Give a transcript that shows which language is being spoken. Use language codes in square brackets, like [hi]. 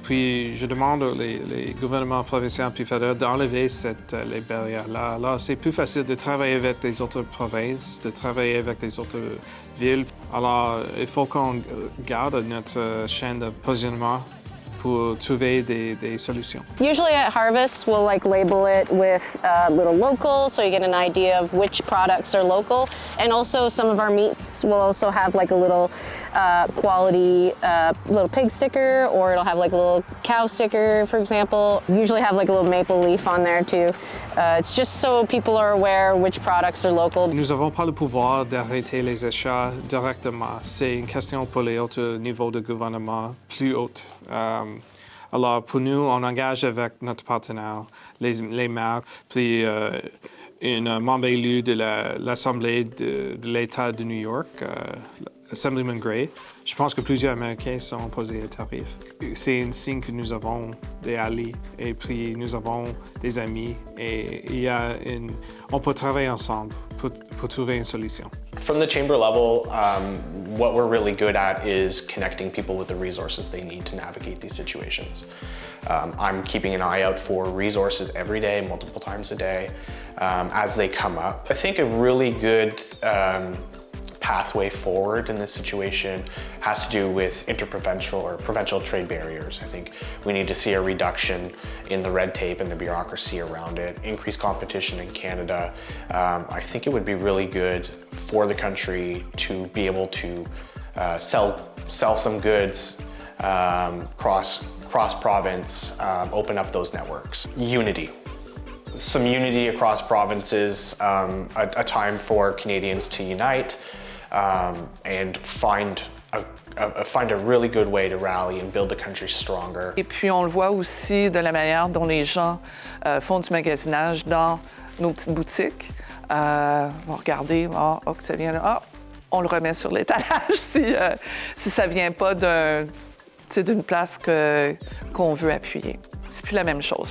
[fr] Puis, je demande aux les gouvernements provinciaux et fédéraux d'enlever les barrières-là. Alors, c'est plus facile de travailler avec les autres provinces, de travailler avec les autres villes. Alors, il faut qu'on garde notre chaîne d'approvisionnement pour trouver des solutions. [en] Usually at harvest, we'll label it with little local, so you get an idea of which products are local. And also some of our meats will also have a little quality little pig sticker, or it'll have a little cow sticker, for example. Usually have a little maple leaf on there too. It's just so people are aware which products are local. [fr] Nous n'avons pas le pouvoir d'arrêter les achats directement. C'est une question pour les autres niveaux de gouvernement plus hauts. Alors, pour nous, on engage avec notre partenaire, les maires, puis un membre élu de l'Assemblée de l'État de New York, Assemblyman Gray. Je pense que plusieurs Américains sont opposés aux tarifs. C'est un signe que nous avons des alliés et puis nous avons des amis et on peut travailler ensemble pour trouver une solution. [en] From the chamber level, what we're really good at is connecting people with the resources they need to navigate these situations. I'm keeping an eye out for resources every day, multiple times a day, as they come up. I think a really good pathway forward in this situation has to do with interprovincial or provincial trade barriers. I think we need to see a reduction in the red tape and the bureaucracy around it, increased competition in Canada. I think it would be really good for the country to be able to sell some goods cross-province, open up those networks. Unity. Some unity across provinces, a time for Canadians to unite, and find a really good way to rally and build the country stronger. [fr] Et puis on le voit aussi de la manière dont les gens font du magasinage dans nos petites boutiques. Vont regarder, que ça vient là, on le remet sur l'étalage si ça vient pas d'une place qu'on veut appuyer. C'est plus la même chose.